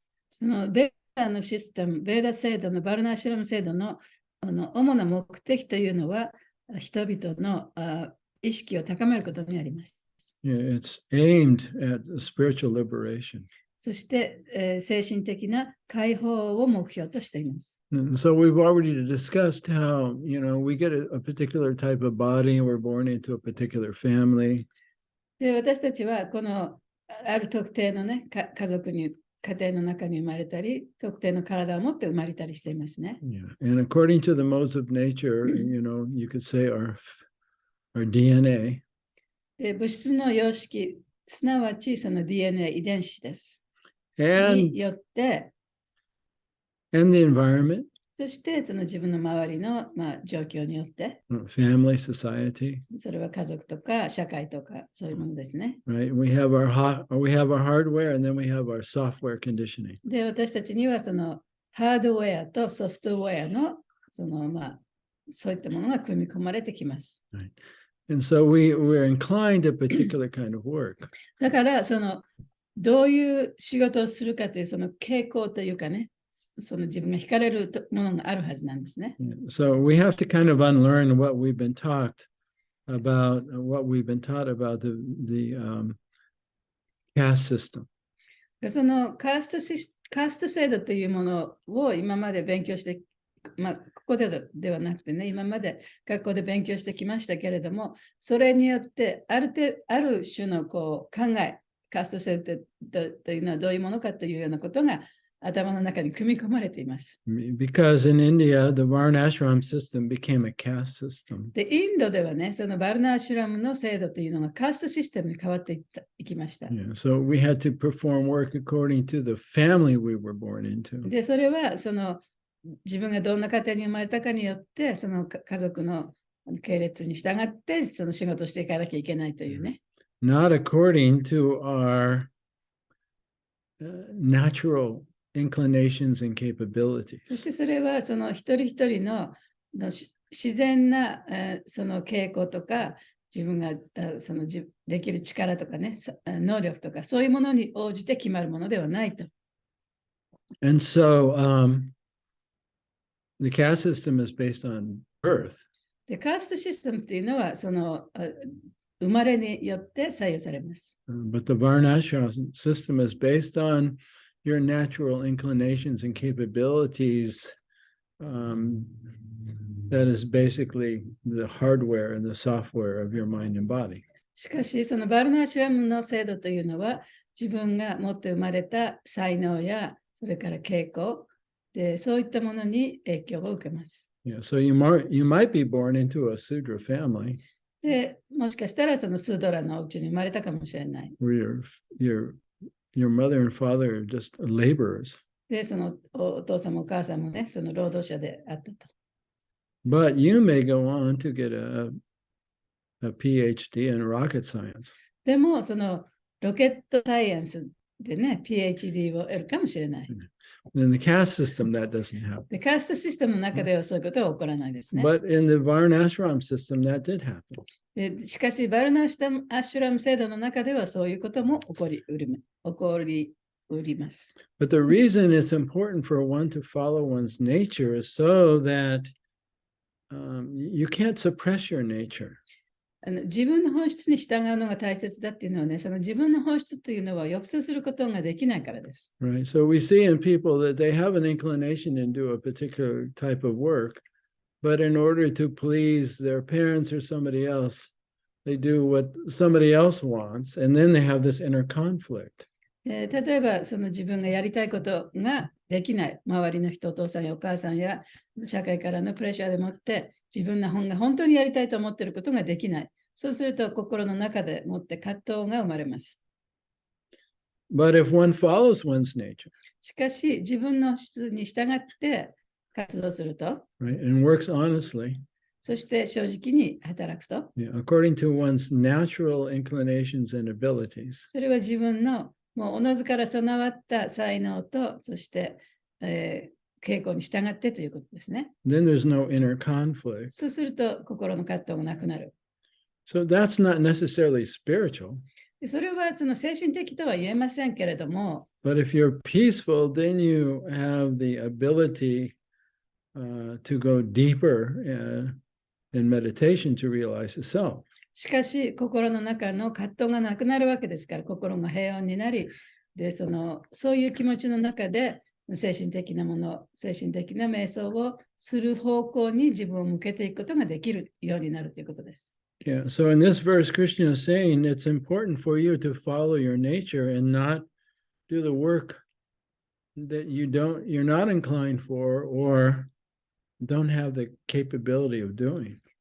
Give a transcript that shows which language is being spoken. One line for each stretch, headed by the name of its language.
Japanese: そのベーダのシステム、ベーダ制度のバルナーシュラム制度の主な目的というのは、人々の意識を高めることにあります。
English: Yeah, it's aimed at spiritual liberation.
Japanese: そして、精神的な解放を目標としています。
English: And so we've already discussed how, we get a particular type of body, we're born into a particular family.
Japanese: で私たちはこのある特定のね、家族に、家庭の中に生まれたり、特定の体を持って生まれたりしていますね。
English: Yeah. And according to the modes of nature, you could say our DNA.
Japanese: で物質の様式、すなわちその DNA 遺伝子です。
English: And
Japanese: によって、
English: the environment,
Japanese: そしてその自分の周りの、状況によって、
English: family, society,
Japanese: それは家族とか社会とかそういうものですね。
English: right? We have our hardware and then we have our software conditioning.
Japanese: で、私たちにはそのハードウェアとソフトウェアのそういったものが組み込まれてきます。
English: Right. And so we're inclined to a particular kind of work.
Japanese: だからどういう仕事をするかというその傾向というかね、その自分が惹かれるものがあるはずなんですね。
English: So we have to kind of unlearn what we've been taught about the caste system.
Japanese: そのカースト制度というものを今まで勉強して、ここではなくてね、今まで学校で勉強してきましたけれども、それによってある種の考え、カースト制度というのはどういうものかというようなことが頭の中に組み込まれています。
English: Because in India, the Varnashram system became a caste system.
Japanese: で、インドではね、そのバルナーシュラムの制度というのがカーストシステムに変わっていきました。
English: Yeah, so we had to perform work according to the family we were born into.
Japanese: で、それは自分がどんな家庭に生まれたかによって、その家族の系列に従って、その仕事をしていかなきゃいけないというね。
English: Not according to our natural inclinations and capabilities.
Japanese: そしてそれはその一人一人の自然なその傾向とか、自分ができる力とかね、能力とか、そういうものに応じて決まるものではないと。
English: And so The caste system is based on birth.
Japanese: で、カーストシステムっていうのは、その生まれによって左右されます。
English: But the Varnashram system is based on your natural inclinations and capabilities. That is basically the hardware and the software of your mind and body.
Japanese: しかし、そのバルナーシュラムの制度というのは、自分が持って生まれた才能や、それから傾向で、そういったものに影響を受けます。
English: Yeah, so you might be born into a Sudra family
Japanese: で、もしかしたらそのスードラのお家に生まれたかもしれない。
English: where your mother and father are just laborers.
Japanese: で、そのお父さんもお母さんもね、その労働者であったと。
English: But you may go on to get a PhD in rocket science.
Japanese: でも、そのロケットサイエンスでね、PhD を得るかもしれない。
English: In the caste system, that doesn't happen.
Japanese: で、カーストシステムの中ではそういうことは起こらないですね。
English: But in the Varnashram system, that did happen.
Japanese: でしかし、バルナーシュラム制度の中ではそういうことも起こりうります。
English: But the reason it's important for one to follow one's nature is so that you can't suppress your nature.
Japanese: 自分の本質に従うのが大切だっていうのはね、その自分の本質というのは抑制することができないからです。
English: Right. So we see in people that they have an inclination to do a particular type of work, but in order to please their parents or somebody else, they do what somebody else wants, and then they have this inner conflict.
Japanese: 例えば、その自分がやりたいことができない、周りの人、お父さんやお母さんや社会からのプレッシャーでもって、自分の本が本当にやりたいと思っていることができない。そうすると、心の中でもって葛藤が生まれます。
English: But if one follows one's nature,
Japanese: しかし、自分の質に従って活動すると、
English: right, and works honestly,
Japanese: そして正直に働くと、
English: according to one's natural inclinations and abilities,
Japanese: それは自分のもうおのずから備わった才能と、そして、傾向に従ってということですね。
English: then there's no inner conflict.
Japanese: そうすると心の葛藤がなくなる。
English: So that's not necessarily spiritual.
Japanese: それはその精神的とは言えませんけれども、
English: But if you're peaceful, then you have the ability to go deeper in meditation to realize the self.
Japanese: しかし心の中の葛藤がなくなるわけですから、心が平穏になり、でそういう気持ちの中で精神的なもの、精神的な瞑想をする方向に自分を向けていくことができるようになるということです。
English: Yeah, so in this verse, Krishna is saying it's important for you to follow your nature and not do the work that you're not inclined for or don't have the capability of doing.